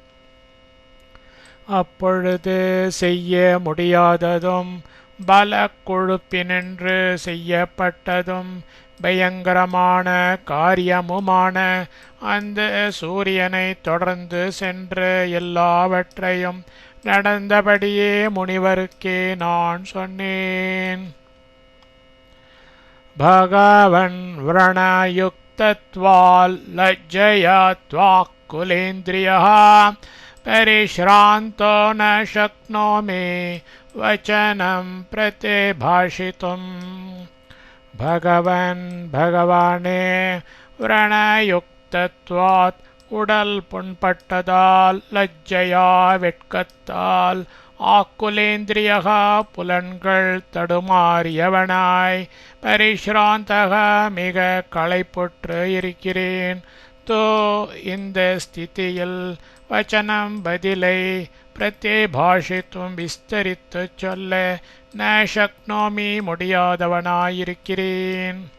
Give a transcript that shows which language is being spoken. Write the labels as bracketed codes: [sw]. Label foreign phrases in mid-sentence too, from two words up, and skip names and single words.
[ta] அப்பொழுது செய்ய முடியாததும் பல கொழுப்பினின்று செய்யப்பட்டதும் பயங்கரமான காரியமுமான அந்த சூரியனை தொடர்ந்து சென்று எல்லாவற்றையும் நடந்தபடியே முனிவருக்கே நான் சொன்னேன். [sa] भगवन् व्रणयुक्तत्वाल् लज्जयात्वाकुलेन्द्रियः परिश्रान्तो न शक्नोमि वचनं प्रतिभाषितुम्. भगवन् भगवाने व्रणयुक्तत्वात् [ta] உடல் புண்பட்டதால் லஜ்ஜையா வெட்கத்தால் ஆக்குலேந்திரியக புலன்கள் தடுமாறியவனாய் பரிஷ்ராந்தக மிக களைப்புற்று இருக்கிறேன். தோ இந்த ஸ்திதியில் வச்சனம் பதிலை பிரத்யபாஷித்தும் விஸ்தரித்து சொல்ல [sa] न शक्नोमि [ta] முடியாதவனாயிருக்கிறேன்.